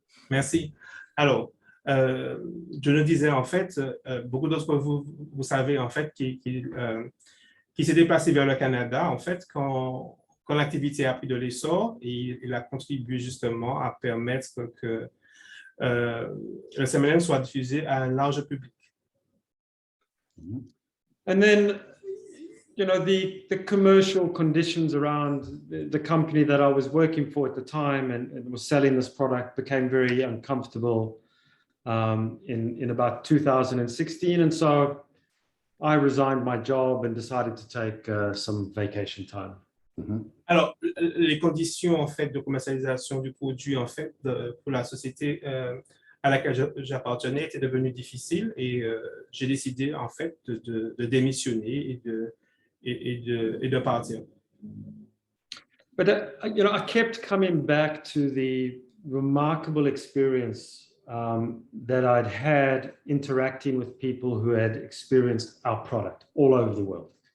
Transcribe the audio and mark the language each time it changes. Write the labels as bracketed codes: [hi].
[fr] Merci. Alors, je le disais, en fait, beaucoup d'entre vous, vous savez, en fait, qui s'est déplacé vers le Canada, en fait, quand l'activité a pris de l'essor, et il a contribué justement à permettre que le Stem Enhance soit diffusé à un large public. [en] And then, the commercial conditions around the company that I was working for at the time and was selling this product became very uncomfortable in about 2016. And so I resigned my job and decided to take some vacation time. [fr] Alors, les conditions en fait de commercialisation du produit en fait pour la société à laquelle j'appartenais étaient devenues difficiles et j'ai décidé en fait de démissionner et de partir. [en] But I kept coming back to the remarkable experience that I'd had interacting with people who had experienced our product all over the world.